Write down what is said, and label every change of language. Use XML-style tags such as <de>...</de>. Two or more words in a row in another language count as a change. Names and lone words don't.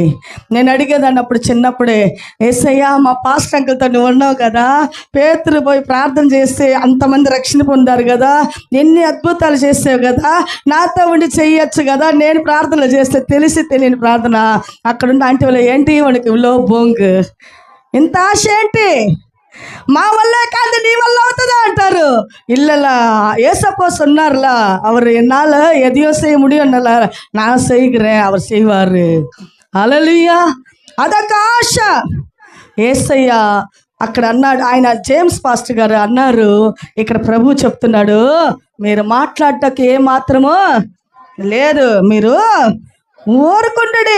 <te>నేను అడిగేదాన్ని అప్పుడు చిన్నప్పుడే, యేసయ్య మా పాస్టర్ అంకుల్తో నువ్వు ఉన్నావు కదా, పేతురు పోయి ప్రార్థన చేస్తే అంతమంది రక్షణ పొందారు కదా, ఎన్ని అద్భుతాలు చేసావు కదా, నాతో ఉండి చెయ్యొచ్చు కదా, నేను ప్రార్థనలు చేస్తే తెలిసి తెలియని ప్రార్థన. అక్కడున్న ఆంటీ వాళ్ళు ఏంటి వాడికి లో బొంగు, ఇంత ఆశ ఏంటి, మా వల్లే కాదు నీ వల్ల అవుతుందా అంటారు.</te> <ta>இல்லைல்ல ஏசப்போ சொன்னார்ல, அவர் என்னால் எதையோ செய்ய முடியும்ல, நான் செய்கிறேன், அவர் செய்வார்.</ta> <te>హల్లెలూయా. అదొక ఆశ. యేసయ్య అక్కడ అన్నాడు. ఆయన జేమ్స్ పాస్టర్ గారు అన్నారు, ఇక్కడ ప్రభు చెప్తున్నాడు, మీరు మాట్లాడటానికి ఏమాత్రమో లేదు, మీరు ఊరుకుండండి.</te>